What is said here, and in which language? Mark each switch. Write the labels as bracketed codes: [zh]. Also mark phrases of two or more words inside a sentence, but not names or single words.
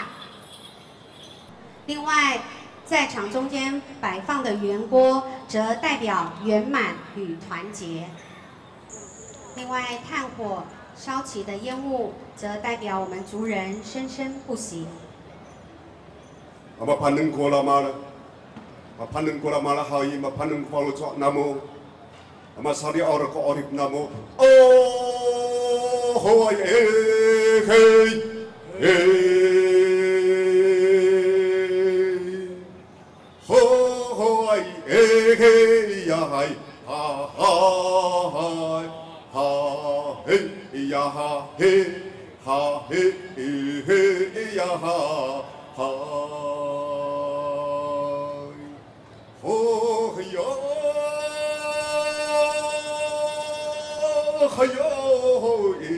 [zh] 另外，在场中间摆放的圆锅，则代表圆满与团结。另外，炭火烧起的烟雾，则代表我们族人生生不息。 [ami] Mapanen ko la mala hai mapanen ko lo chok namo. Amasari ora ko orip namo. Oh ho hey. Hey ya hai ha ha hey ya ha hey ya ha oh ya yo